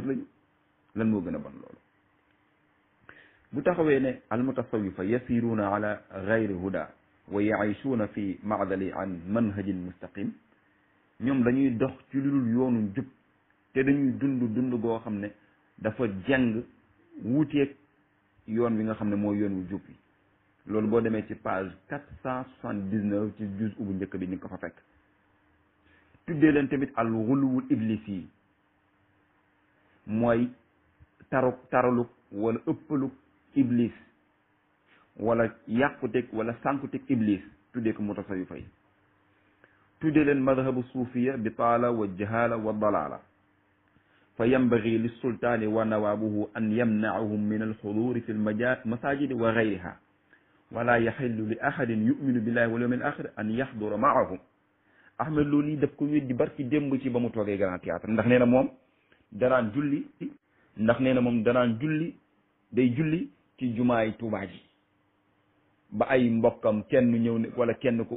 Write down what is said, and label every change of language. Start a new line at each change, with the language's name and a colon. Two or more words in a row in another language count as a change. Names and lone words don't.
Wolof: lañu lan moo gën a bon loolu bu taxawee ne
Arabic: المتصوفة يسيرون على غير هدى ويعيشون في معزل عن منهج مستقيم
Wolof: ñoom dañuy dox ci lu dul yoonu jub te dañuy dund goo xam ne dafa jeng wuuteeg yoon wi nga xam ne mooy yoon wu jub bi loolu boo demee ci page 479 ci juz bu njëkk bi ni nga ko fa fekk tuddee leen tamit
Arabic: الغلو إبليس
Wolof: yi mooy taraluk wala ëppaluk iblis wala yàquteg wala sànkuteg iblis tuddee ko mutasawifa yi tuddee leen
Arabic: مذهب الصوفية
Wolof: bi
Arabic: تعالى و جهالة وضلالة فينبغي للسلطان ونوابه أن يمنعهم من الحضور في المساجد وغيرها ولا يحل لأحد يؤمن بالله واليوم الآخر أن يحضر معهم
Wolof: Ahmed loolu yi daf ko weddi barki démb ci ba mu toogee Grand Théâtre ndax nee na moom danaan julli day julli ci jumaay Tuubaa ji ba ay mbokkam kenn ñëw ne wala kenn ko